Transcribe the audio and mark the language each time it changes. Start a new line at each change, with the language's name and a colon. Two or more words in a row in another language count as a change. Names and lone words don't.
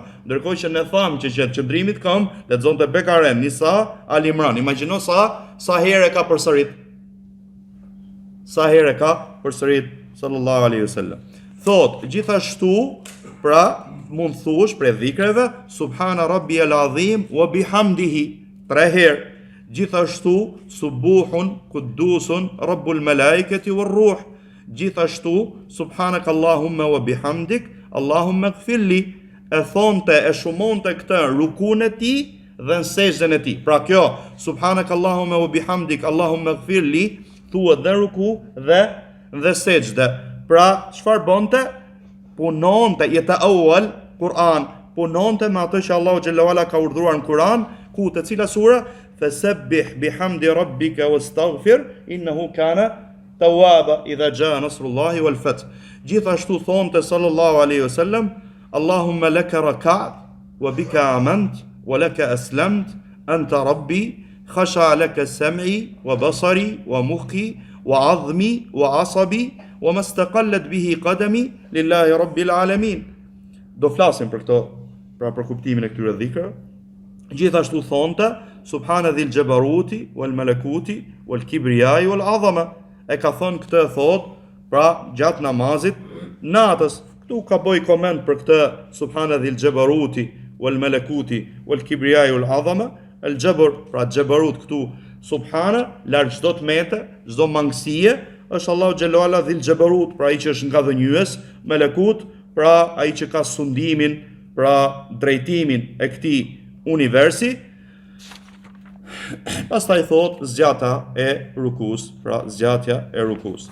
Albanian: Ndërkohë që ne thamë që gjatë qëndrimit këmbë lexonte Bekaren, Nisa, Al Imran. Imagjino sa herë ka përsërit. Sa herë ka përsërit
Arabic: صلى الله عليه وسلم.
Albanian: Thot, gjithashtu, pra mund thush për dhikreve
Arabic: سبحان ربي العظيم وبحمده
Albanian: 3 herë.
Arabic: Gjithashtu سبوح قدوس رب الملائكة والروح. Gjithashtu سبحانك اللهم وبحمدك اللهم اغفر لي.
Albanian: E thonte e shumonte këtë rukun e tij dhe në sejdën e tij. Pra kjo
Arabic: سبحانك اللهم وبحمدك اللهم اغفر لي
Albanian: thuhet dhe ruku dhe sejdë. Pra çfarë bonte? Punonte jeta awal Kur'an, punonte me atë që Allahu
Arabic: جل وعلا
Albanian: ka urdhëruar në Kur'an, ku te cila sura
Arabic: فسبح بحمد ربك واستغفر إنه كان توابا إذا جاء نصر الله والفتح.
Albanian: Gjithashtu thonte
Arabic: صلى الله عليه وسلم اللهم لك ركعت وبك آمنت ولك أسلمت أنت ربي خشع لك سمعي وبصري ومخي وعظمي وعصبي وما استقلت به قدمي لله رب العالمين.
Albanian: Do flasim për këto, pra për kuptimin e këtyre dhikrave. Gjithashtu thonte
Arabic: سبحان ذي الجبروت والملكوت والكبرياء والعظمة.
Albanian: E ka thënë këtë thot pra gjatë namazit natës. Këtu ka bëj koment për këtë
Arabic: سبحان ذي الجبروت والملكوت والكبرياء والعظمة.
Albanian: El jabr, pra jabarut këtu subhana, larg çdo tmete, çdo mangësie, është Allahu
Arabic: جل وعلا ذي الجبروت,
Albanian: pra ai që është nga dhënjues, malakut, pra ai që ka sundimin, pra drejtimin e këtij universi. Pastaj thot zgjata e rukus, pra zgjatja e rukus.